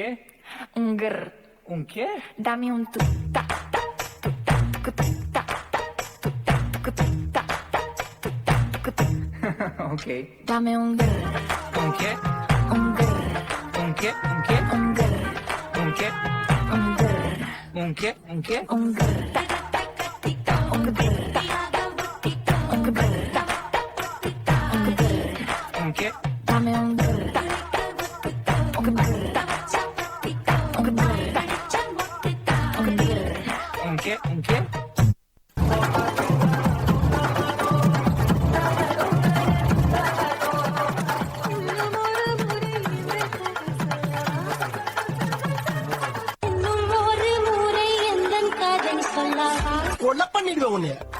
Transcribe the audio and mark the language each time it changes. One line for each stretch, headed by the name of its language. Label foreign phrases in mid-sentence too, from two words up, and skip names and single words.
Spanish: Un grr. Un qué? Dame un tu ta ta tu ta tu ta ta tu ta tu ta ta tu ta. Okay. Dame un grr. Un qué? Un grr. Un qué? Un qué? Un grr. Un qué? Un grr. Un qué? Un qué? Un grr. Ta ta ti ta. Un grr. Ta un grr. Ta un grr. Un qué? Dame un grr. Ta un grr. Ta un grr. Un grr. Un qué? Un qué?
Tamil: இன்னும் ஒரு முறை எந்தன் கதை சொல்லவா? கொலை பண்ணிடுவேன் உன்னை.